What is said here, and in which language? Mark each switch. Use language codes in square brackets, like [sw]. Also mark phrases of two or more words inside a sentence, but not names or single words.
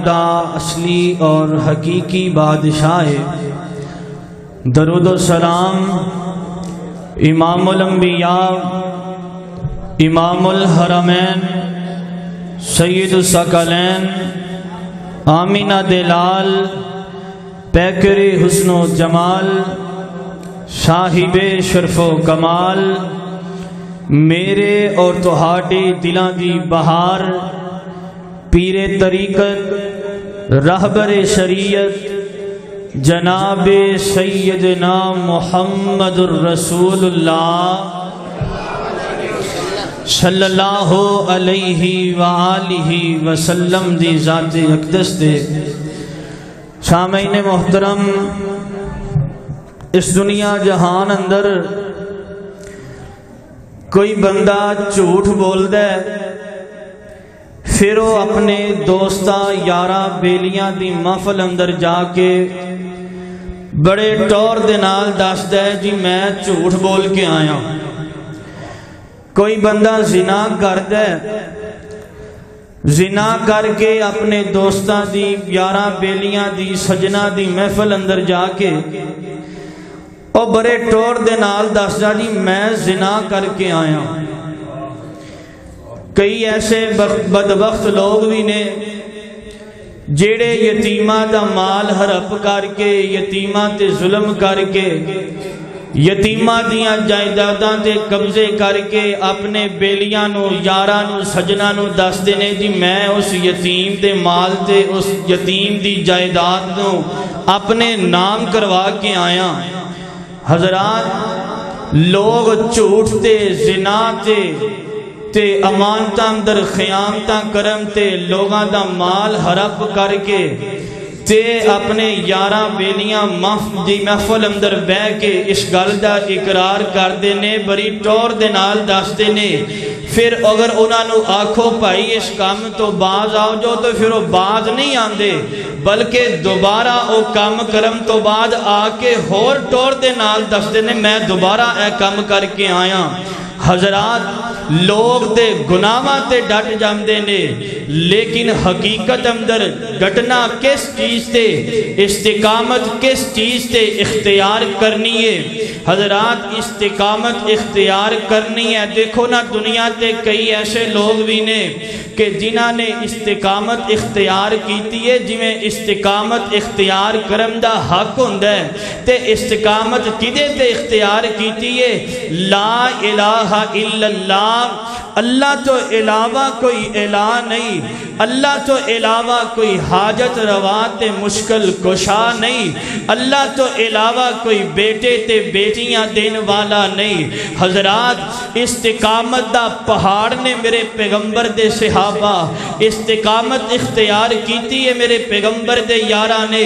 [pa] دا اصلی اور حقیقی بادشاہ ہے، درود و سلام امام الانبیاء امام الحرمین سید الثقلین آمینہ دلال پیکر حسن و جمال صاحب شرف و کمال میرے اور تہاڈے دلاں دی بہار پیر طریقت رہبر شریعت جناب سیدنا محمد الرسول اللہ [ar] صلی اللہ علیہ وآلہ وسلم [pa] دی ذات اقدس دے سامعین محترم، اس دنیا جہان اندر کوئی بندہ جھوٹ بول دے پھر وہ اپنے دوستاں یاراں بیلیاں دی محفل اندر جا کے بڑے ٹور دے نال دس دے جی میں جھوٹ بول کے آیا۔ کوئی بندہ زنا کر دے، زنا کر کے اپنے دوستاں دی یاراں بیلیاں دی سجنا دی محفل اندر جا کے او بڑے ٹور دے نال دس دا جی میں زنا کر کے آیا۔ کئی ایسے بدبخت لوگ بھی نے جیڑے یتیماں دا مال ہڑپ کر کے یتیماں تے ظلم کر کے یتیماں دیاں جائیداداں تے قبضے کر کے اپنے بیلیاں نو یاراں نو سجنا نو دس دینے جی میں اس یتیم دے مال تے اس یتیم دی جائیداد نو اپنے نام کروا کے آیا۔ حضرات، لوگ جھوٹ تے زنا تے امانتاں اندر خیانتاں کرم تے لوگاں دا مال ہڑپ کر کے تے اپنے یاراں بیلیاں دی محفل اندر بہ کے اس گل دا اقرار کر دینے، بڑی ٹور دے نال دس دینے۔ پھر اگر انہاں نو آکھو بھائی اس کام تو باز آؤ جو تو پھر وہ باز نہیں آندے، بلکہ دوبارہ او کام کرم تو بعد آ کے ہور ٹور دے نال دس دینے میں دوبارہ اے کام کر کے آیا۔ حضرات، لوگ تے گناہاں تے ڈٹ جاندے نے، لیکن حقیقت اندر ڈٹنا کس چیز تے، استقامت کس چیز تے اختیار کرنی ہے۔ حضرات، استقامت اختیار کرنی ہے۔ دیکھو نا دنیا تے کئی ایسے لوگ بھی نے کہ جنہاں نے استقامت اختیار کیتی ہے، جویں استقامت اختیار کرن دا حق ہوندا ہے تے استقامت کدے تے اختیار کیتی ہے؟ [ar] لا الہ الا اللہ، [pa] اللہ تو علاوہ کوئی الہ نہیں، اللہ تو علاوہ کوئی حاجت روا تے مشکل کشا نہیں، اللہ تو علاوہ کوئی بیٹے تے بیٹیاں دین والا نہیں۔ حضرات، استقامت دا پہاڑ نے میرے پیغمبر دے صحابہ استقامت اختیار کیتی ہے، میرے پیغمبر دے یاراں نے۔